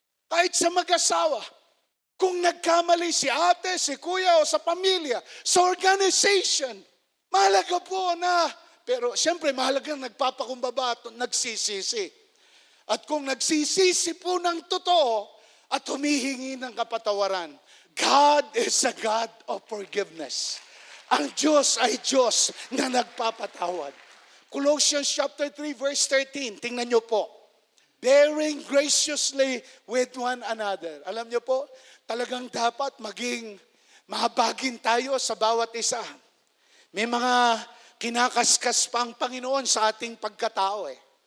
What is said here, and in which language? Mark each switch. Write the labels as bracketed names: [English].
[Filipino] Kahit sa mag-asawa, kung nagkamali si ate, si kuya o sa pamilya, sa organization, mahalaga po na, pero siyempre mahalaga nagpapakumbaba at nagsisisi. At kung nagsisisi po ng totoo at humihingi ng kapatawaran, [English] God is a God of forgiveness. [Filipino] Ang Diyos ay Diyos na nagpapatawad. [English] Colossians chapter 3 verse 13, [Filipino] tingnan nyo po. [English] Bearing graciously with one another. [Filipino] Alam nyo po, talagang dapat maging mahabagin tayo sa bawat isa. May mga kinakaskas pa ang Panginoon sa ating pagkatao eh.